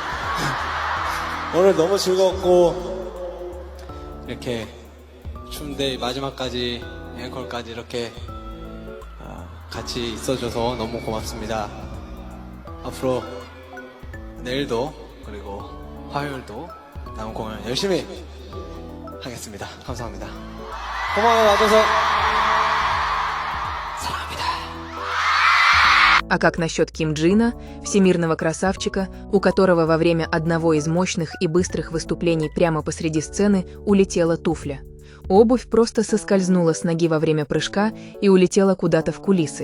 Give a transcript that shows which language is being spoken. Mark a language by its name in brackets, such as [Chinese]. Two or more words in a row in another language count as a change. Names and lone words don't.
[Korean] 오늘 너무 즐겁고 이렇게 춤데이 마지막까지 앵콜까지 이렇게 같이 있어줘서 너무 고맙습니다. 앞으로 내일도 그리고 화요일도 남은 공연 열심히 하겠습니다. 감사합니다. 고마워요, 와줘서. [Russian] А как насчет Ким Джина, всемирного красавчика, у которого во время одного из мощных и быстрых выступлений прямо посреди сцены улетела туфля? Обувь просто соскользнула с ноги во время прыжка и улетела куда-то в кулисы.